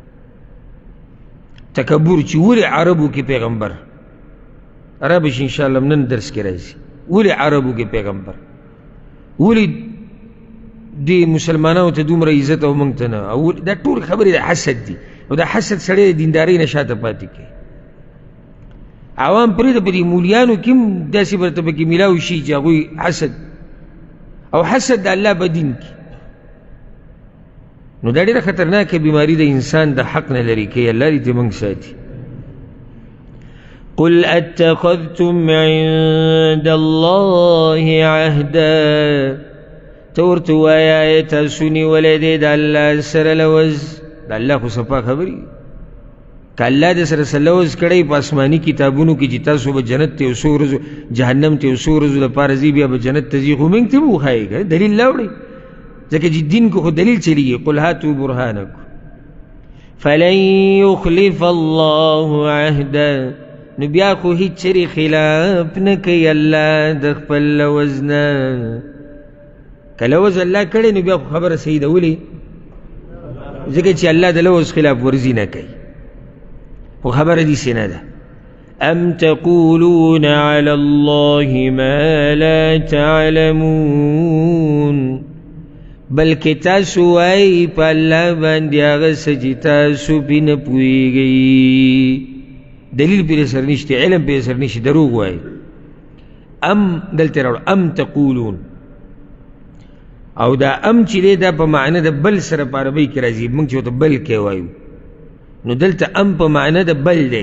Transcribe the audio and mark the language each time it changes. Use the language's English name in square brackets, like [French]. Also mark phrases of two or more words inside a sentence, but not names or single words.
[Pashto] تکبر چې ولې عربو کې پیغمبر، عربش انشاءالله نن درس کې راځي، ولې عربو کې پیغمبر، ولې دې مسلمانانو ته دومره عزت او موږ ته نه، او دا ټول خبرې د حسد دي، او دا حسد سړی د دیندارۍ نه شاته پاتې کوي. عوام پرېږده، په دې مولیانو کې هم داسې به ورته پکې میلاو شي چې هغوی حسد، او حسد د الله په دین کې، نو دا ډېره خطرناکه بیماري د انسان د حق نه لرې کوي. الله دې ته موږ ساتي. [Arabic] قل اتخذتم عند الله عهدا، [Pashto] ته ورته ووایه تاسو نیولی دی د الله سره لوز. د الله خو صفا خبرې، که الله د سره څه لوز کړی په آسماني کتابونو کې چې تاسو به جنت ته یو څو ورځو، جهنم ته یو څو ورځو دپاره ځي، بیا به جنت ته ځي، خو موږ ته به وښایي که دلیل راوړئ، ځکه چې دین کو خو دلیل چلیږي. [Arabic] قل هاتوا برهانکم فلن یخلف الله عهدا، [Pashto] نو بیا خو هیڅ چرې خلاف نه کوي الله د خپل لوز نه. که لوز الله کړی نو بیا خو خبره صحیح ده، ولې؟ ځکه چې الله د لوز خلاف ورزي نه کوي، خو خبره داسې نه ده. [Arabic] ام تقولون علی الله ما لا تعلمون، [Pashto] بلکې تاسو وایي په الله باندې هغه څه چې تاسو پرې نه پوهېږئ، دلیل پرې سر نشته، علم پرې سر نشته، دروغ وایي. ام دلته راوړه، [Arabic] ام تقولون، [Pashto] او دا ام چې دی دا په معنی د بل سره په عربۍ کې راځي، موږ چې ورته بل کې وایو، نو دلته ام په معنی د بل دی.